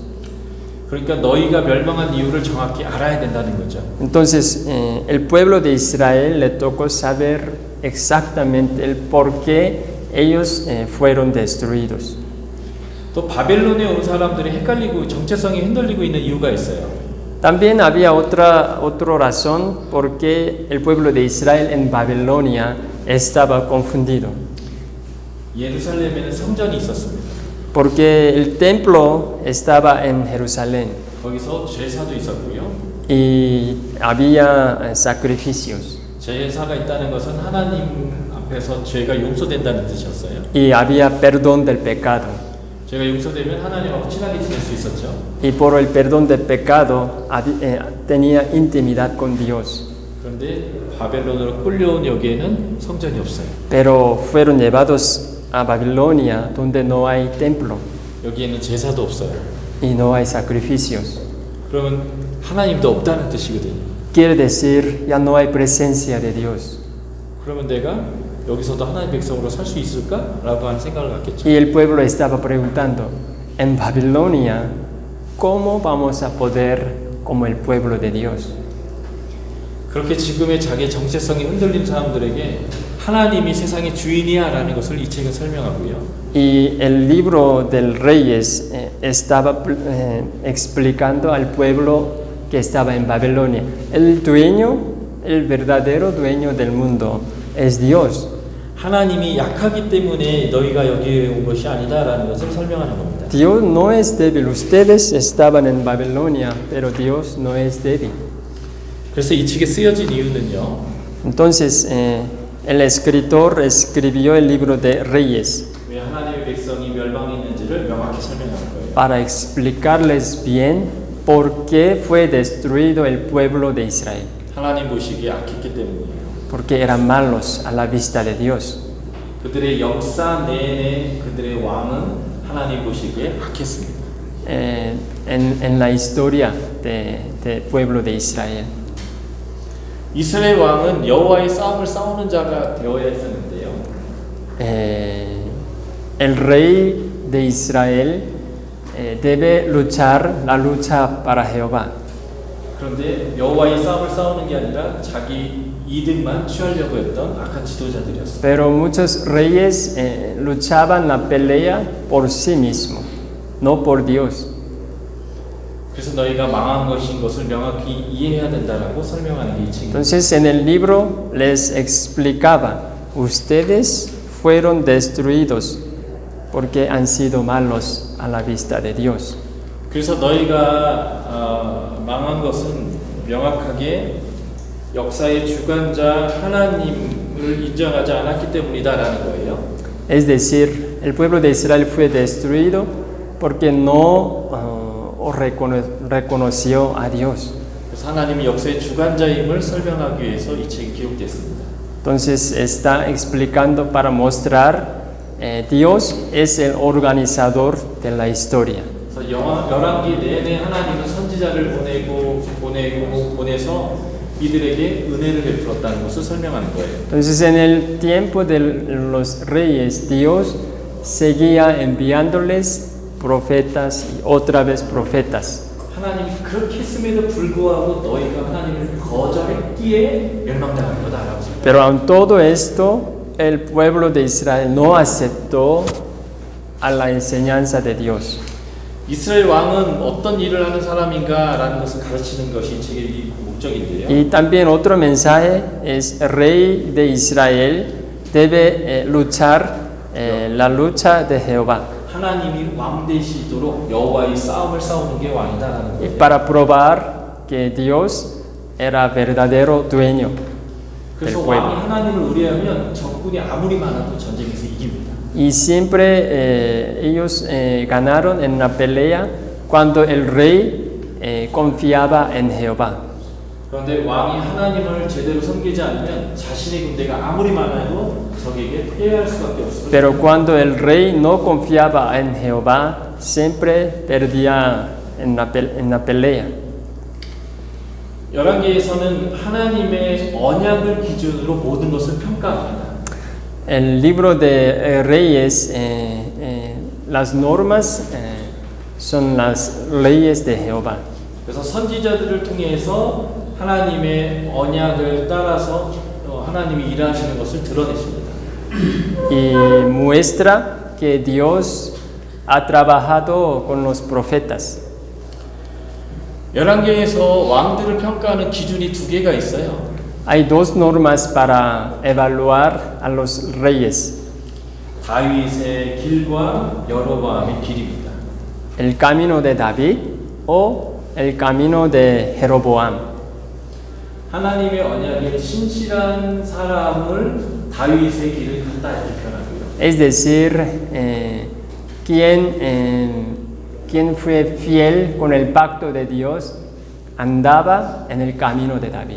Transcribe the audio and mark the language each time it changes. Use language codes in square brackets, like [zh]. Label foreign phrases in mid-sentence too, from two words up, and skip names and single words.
[ko] 그러니까 너희가 멸망한 이유를 정확히 알아야 된다는 거죠. [es] Entonces el pueblo de Israel le tocó saber exactamente el por qué ellos fueron destruidos. [ko] 또 바벨론에 온 사람들이 헷갈리고 정체성이 흔들리고 있는 이유가 있어요. [es] También había otra razón por qué el pueblo de Israel en Babilonia estaba confundido. [ko] 예루살렘에는 성전이 있었습니다. [es] Porque el templo estaba en Jerusalén [ko] 거기서 제사도 있었고요. [es] y había sacrificios [ko] 제사가 있다는 것은 하나님 앞에서 죄가 용서된다는 뜻이었어요. [es] y había perdón del pecado. [ko] 죄가 용서되면 하나님하고 친하게 지낼 수 있었죠. [es] Y por el perdón del pecado tenía intimidad con Dios. [ko] 그런데 바벨론으로 끌려온 여기에는 성전이 없어요. [es] Pero fueron llevados a Babilonia donde no hay templo [ko] 여기에는 제사도 없어요. [es] y no hay sacrificios. [ko] 그러면 하나님도 없다는 뜻이거든요. [es] Quiere decir, ya no hay presencia de Dios. [ko] 그러면 내가 여기서도 하나님 백성으로 살 수 있을까라고 하는 생각을 갖겠죠. [es] Y el pueblo estaba preguntando, en Babilonia, ¿cómo vamos a poder como el pueblo de Dios? [ko] 그렇게 지금의 자기의 정체성이 흔들린 사람들에게 하나님이 세상의 주인이야라는 것을 이 책은 설명하고요. [es] Y el libro del Reyes estaba explicando al pueblo que estaba en Babilonia. El verdadero dueño del mundo es Dios. [ko] 하나님이 약하기 때문에 너희가 여기에 온 것이 아니다라는 것을 설명하는 겁니다. [es] Dios no es débil. Ustedes estaban en Babilonia, pero Dios no es débil. [ko] 그래서 이 책에 쓰여진 이유는요. [es] Entonces, el escritor escribió el libro de Reyes [ko] 왜 하나님의 백성이 멸망했는지를 명확히 설명하는 거예요. [es] para explicarles bien por qué fue destruido el pueblo de Israel. [ko] 하나님 보시기에 악했기 때문이에요. [es] Porque eran malos a la vista de Dios. [ko] 그들의 역사 내내 그들의 왕은 하나님 보시기에 악했습니다. [es] En la historia del pueblo de Israel. [ko] 이스라엘 왕은 여호와의 싸움을 싸우는 자가 되어야 했었는데요. [es] El rey de Israel debe luchar la lucha para Jehová. [ko] 그런데 여호와의 싸움을 싸우는 게 아니라 자기 이득만 취하려고 했던 악한 지도자들이었습니다. [es] Pero muchos reyes luchaban la pelea por sí mismos, no por Dios. [ko] 그래서 너희가 망한 것인 것을 명확히 이해해야 된다라고 설명하는 게 이 책입니다. [es] Entonces en el libro les explicaba, ustedes fueron destruidos porque han sido malos a la vista de Dios. [ko] 그래서 너희가 망한 것은 명확하게 역사의 주관자 하나님을 인정하지 않았기 때문이다라는 거예요. [es] Es decir, el pueblo de Israel fue destruido porque no reconoció a Dios. [ko] 그래서 하나님이 역사의 주관자임을 설명하기 위해서 이 책이 기록됐습니다. [es] Entonces está explicando para mostrar Dios es el organizador de la historia. [ko] 그래서 열왕기 내내 하나님은 선지자를 보내서 이들에게 은혜를 베풀었다는 것을 설명하는 거예요. [es] Entonces en el tiempo de los reyes, Dios seguía enviándoles profetas y otra vez profetas. [ko] 하나님이 그렇게 했음에도 불구하고 너희가 하나님을 거절했기에 멸망당한 거다라고 생각합니다. [es] Pero aun todo esto, el pueblo de Israel no aceptó a la enseñanza de Dios. [ko] 이스라엘 왕은 어떤 일을 하는 사람인가라는 것을 가르치는 것이 이 책의 목적인데요. [es] Y también otro mensaje es el rey de Israel debe luchar la lucha de Jehová. [ko] 하나님이 왕 되시도록 여호와의 싸움을 싸우는 게 왕이다라는 [es] Y [ko] 거예요. [es] para probar que Dios era verdadero dueño del [ko] 그래서 왕이 [es] pueblo. [ko] 하나님을 의뢰하면 적군이 아무리 많아도 전쟁에서 이깁니다. [es] Y siempre ellos ganaron en la pelea cuando el rey confiaba en Jehová. [ko] 그런데 왕이 하나님을 제대로 섬기지 않으면 자신의 군대가 아무리 많아도 적에게 패할 수밖에 없습니다. [es] Pero cuando el rey no confiaba en Jehová, siempre perdía en la pelea. [ko] 열왕기에서는 하나님의 언약을 기준으로 모든 것을 평가합니다. [es] El libro de Reyes, las normas son las leyes de Jehová. [ko] 그래서 선지자들을 통해서 하나님의 언약을 따라서 하나님이 일하시는 것을 드러내십니다. [es] Y muestra que Dios ha trabajado con los profetas. [ko] 열왕기에서 왕들을 평가하는 기준이 두 개가 있어요. [es] Hay dos normas para evaluar a los reyes. [ko] 다윗의 길과 여로보암의 길입니다. [es] El camino de David o el camino de Jeroboam. [ko] 하나님의 언약에 신실한 사람을 다윗의 길을 갔다 이렇게 표현하고요. [es] Es decir, quien fue fiel con el pacto de Dios andaba en el camino de David.